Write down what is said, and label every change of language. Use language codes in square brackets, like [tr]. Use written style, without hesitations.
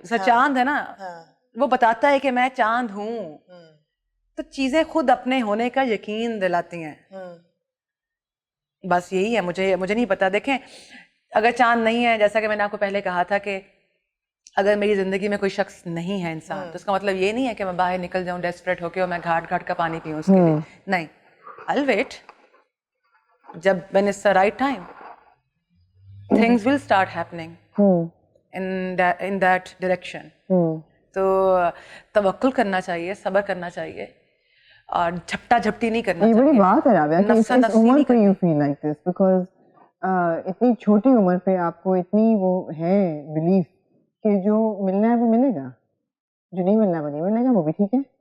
[ur] جیسا چاند ہے نا, وہ بتاتا ہے کہ میں چاند ہوں, تو چیزیں خود اپنے ہونے کا یقین دلاتی ہیں. بس یہی ہے. مجھے نہیں پتا. دیکھیں اگر چاند نہیں ہے, جیسا کہ میں نے آپ کو پہلے کہا تھا کہ اگر میری زندگی میں کوئی شخص نہیں ہے انسان, تو اس کا مطلب یہ نہیں ہے کہ میں باہر نکل جاؤں ڈیسپریٹ ہو کے اور میں گھاٹ گھاٹ کا پانی پیوں اس کے لیے. [en] نہیں, I'll wait. جب when it's the right time, things will start happening in that direction. [ur] تو توکل کرنا چاہیے, صبر کرنا چاہیے, اور جھپٹا جھپٹی نہیں کرنا چاہیے. یہ بڑی بات ہے رابعہ کہ اس عمر پہ [en] you feel like this, because [ur] اتنی چھوٹی عمر پہ آپ کو اتنی وہ ہے بلیف کہ جو ملنا ہے وہ ملے گا, جو نہیں ملنا وہ نہیں ملے گا, وہ بھی ٹھیک ہے.